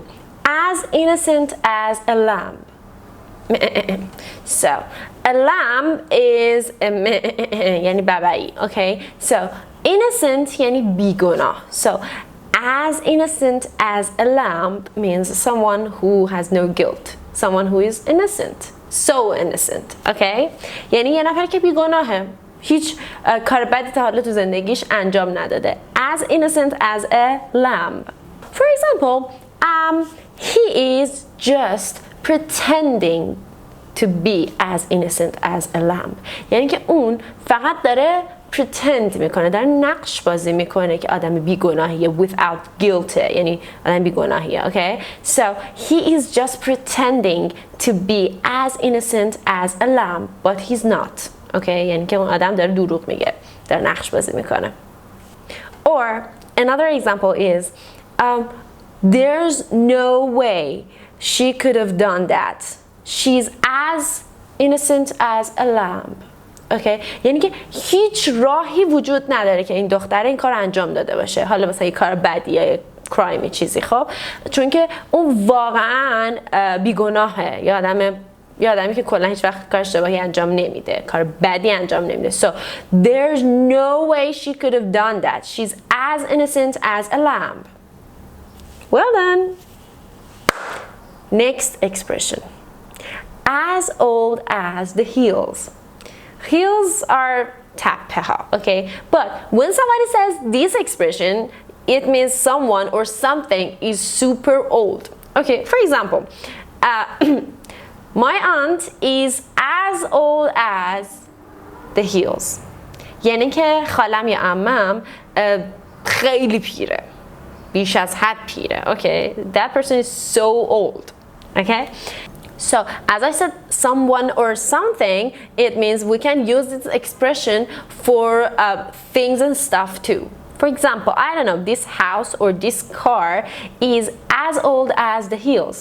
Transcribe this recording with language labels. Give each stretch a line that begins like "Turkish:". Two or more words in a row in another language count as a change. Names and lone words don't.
English: As innocent as a lamb. So, a lamb is
Persian: یعنی ببعی.
English: Okay? So, innocent
Persian: یعنی بیگناه.
English: So, as innocent as a lamb means someone who has no guilt. Someone who is innocent. So innocent. Okay?
Persian: یعنی یه نفر که بیگناهه. هیچ کار بدی تا حالا تو زندگیش انجام نداده.
English: As innocent as a lamb. For example, he is just pretending to be as innocent as a lamb.
Persian: یعنی که اون فقط داره pretend میکنه، داره نقش بازی میکنه که آدم بیگناهیه
English: without guilt،
Persian: یعنی آدم بیگناهیه.
English: Okay? So he is just pretending to be as innocent as a lamb, but he's not. Okay?
Persian: یعنی که اون آدم داره دروغ میگه، داره نقش بازی میکنه.
English: Or another example is there's no way she could have done that. She's as innocent as a lamb. Okay?
Persian: یعنی که هیچ راهی وجود نداره که این دختر این کار انجام داده باشه، حالا مثلا یه کار بدی یا کرایم چیزی. خب چون که اون واقعا بیگناهه، یا آدمی که کلا هیچ وقت کار اشتباهی انجام نمیده، کار بدی انجام نمیده.
English: So there's no way she could have done that. She's as innocent as a lamb. Well done. Next expression. as old as the heels. Heels are
Persian: تپه ها,
English: okay? But when somebody says this expression, it means someone or something is super old. Okay, for example, my aunt is as old as the heels.
Persian: یعنی که خالم یا عمم خیلی پیره, بیش از حد پیره.
English: Okay, that person is so old. Okay, so as I said, someone or something, it means we can use this expression for things and stuff too. For example, I don't know, this house or this car is as old as the hills.